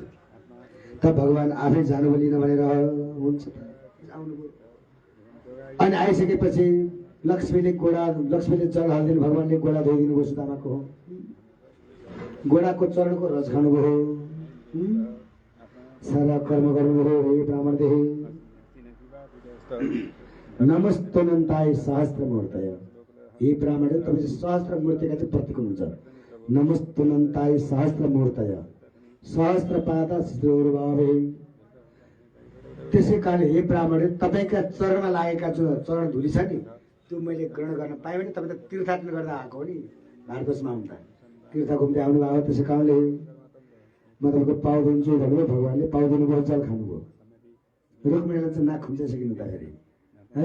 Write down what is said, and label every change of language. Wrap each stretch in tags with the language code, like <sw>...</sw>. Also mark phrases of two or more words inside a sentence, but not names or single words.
<ne>त भगवान् आफै जानु लिन भनेर हुन्छ आउनुभयो। अनि आइसकेपछि लक्ष्मीले जल हालिदिनु, भगवान्ले गोडा धोइदिनु भयो सुदामाको। गोडाको चरणको रस खानुभयो, सारा कर्म गर्नुभयो।</ne> <sa>हे ब्राह्मणदेही नमस्तोनन्ताय सहस्त्र मूर्तय।</sa> <ne>हे ब्राह्मण तपाईँ सहस्त्र मूर्तिका चाहिँ प्रतीक हुनुहुन्छ।</ne> <sa>नमस्तोनन्ताय सहस्त्र मूर्तय सहस्त्र पादा शिरोर्भावे।</sa> <ne>त्यसै कारणले हे ब्राह्मण तपाईँका चरणमा लागेका जो चरण धुली छ नि, त्यो मैले ग्रहण गर्न पाएँ भने तपाईँ त तीर्थाटन गर्दा आएको हो नि, भारतवर्षमा आउँदा तीर्थ घुम्दै आउनु भएको। त्यसै कारणले म तपाईँको पाउ दिन्छु भन्नुभयो। भगवान्ले पाउ दिनुभयो, जल खानुभयो। रुक्मिणीलाई चाहिँ नाक खुम्चाइसकिनु हुँदाखेरि है।</ne>